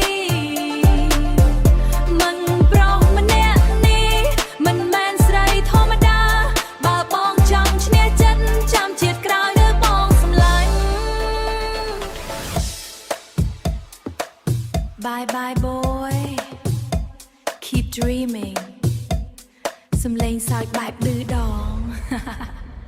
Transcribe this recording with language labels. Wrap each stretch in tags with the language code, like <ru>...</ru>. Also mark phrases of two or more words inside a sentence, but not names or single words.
<km>មិនប្រុសម្នាក់នេះមិនមែនស្រីធម្មតាបើបងចង់ឈ្នះចិត្តចាំជាតិក្រោយនៅបងសម្លាញ់</km> <en>Bye bye boy Keep dreaming</en> <km>សំឡេងសើចបែបឌឺដង</km>